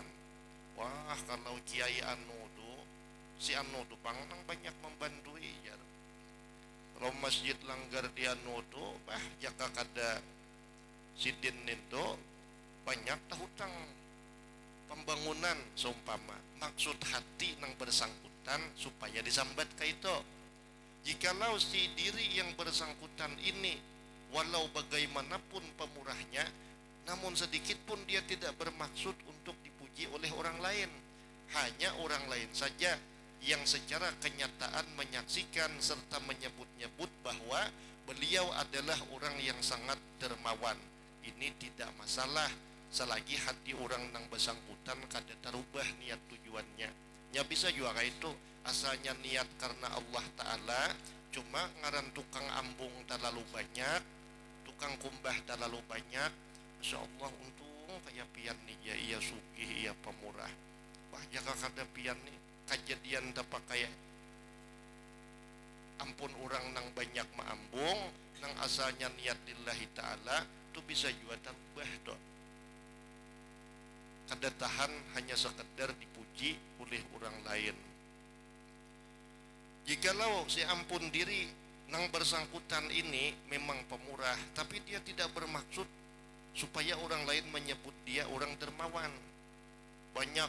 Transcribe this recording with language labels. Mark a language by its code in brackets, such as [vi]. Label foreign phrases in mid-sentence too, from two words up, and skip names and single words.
[bjn] Wah kalau kiai anu tu si anu tu pang nang banyak membantu ya. Kalau masjid langgar di anu tu bah jaka kada sidin itu banyak hutang pembangunan seumpama. Maksud hati nang bersangkutan supaya disambat ka itu. [id] Jikalau si diri yang bersangkutan ini walau bagaimanapun pemurahnya, namun sedikit pun dia tidak bermaksud untuk dipuji oleh orang lain. Hanya orang lain saja yang secara kenyataan menyaksikan serta menyebut-nyebut bahwa beliau adalah orang yang sangat dermawan. Ini tidak masalah selagi hati orang nang bersangkutan kada terubah niat tujuannya. Ya bisa juga itu asalnya niat karena Allah Ta'ala, [bjn] cuma ngaran tukang ambung terlalu banyak, tukang kumbah terlalu banyak. Masya Allah, untung kayak pian nih ya, iya sugih, iya pemurah. Wah jaka kada pian nih kejadian dapat kayak ampun orang nang banyak maambung, nang asalnya niat [ar] lillahi ta'ala, [bjn] itu bisa juga terubah dok. [id] Kada tahan hanya sekedar dipuji oleh orang lain. Jikalau si ampun diri nang bersangkutan ini memang pemurah, tapi dia tidak bermaksud supaya orang lain menyebut dia orang dermawan, banyak